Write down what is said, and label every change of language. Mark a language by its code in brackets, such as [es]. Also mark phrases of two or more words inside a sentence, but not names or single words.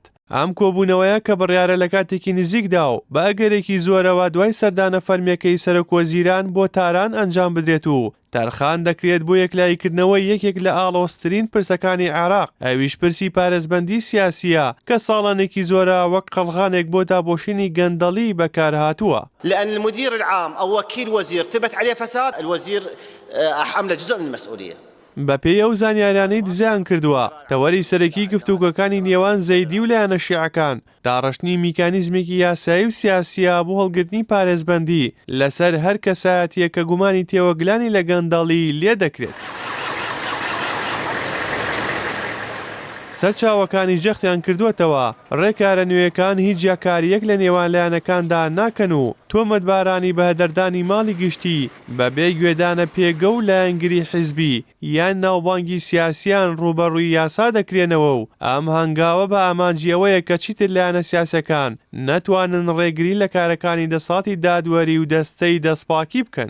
[ckb] ئەم کۆبوونەوەیە کە بڕیارە لە کاتێکی نزیکدا و بە ئەگەرێکی زۆرەوە دوای سەردانە فەرمیەکەی سەرۆکوەزیران بۆ تاران ئەنجام بدرێت و تەرخان دەکرێت بۆ یەکلایکردنەوەی یەکێک لە ئاڵۆزترین پرسەکانی عێراق، ئەویش پرسی پارێزبەندی سیاسیە کە ساڵانێکی زۆرە وەک قەڵغانێک بۆ دابۆشینی گەندەڵی بەکارهاتووە. [ar] لأن المدير العام أو وكيل وزير ثبت عليه فساد، الوزير حمل جزء من المسؤولية. [ckb] بە پێی ئەو زانیاریانەی دزیان کردووە، تەوەری سەرەکی گفتوگۆکانی نێوان زەیدی و لایەنە شیعەکان داڕشتنی میکانیزمێکی یاسایی و سیاسیە بۆ هەڵگرتنی پارێزبەندی لەسەر هەر کەسایەتیە کە گومانی تێوەگلانی لە گەندەڵی لێ دەکرێت. سەرچاوەکانی جەختیان کردووەتەوە ڕێکارە نوێیەکان هیچ جیاکاریەک لە نێوان لایەنەکاندا ناکەن و تۆمەتبارانی بە هەدەردانی ماڵی گشتی بەبێ گوێدانە پێگە و لایەنگری حیزبی یان ناوبانگی سیاسیان ڕوبەڕووی یاسا دەکرێنەوە و ئەم هەنگاوە بە ئامانجیەوەیە کە چیتر لایەنە سیاسەکان نەتوانن ڕێگری لە کارەکانی دەسەڵاتی دادوەری و دەستەی دەستپاکی بکەن.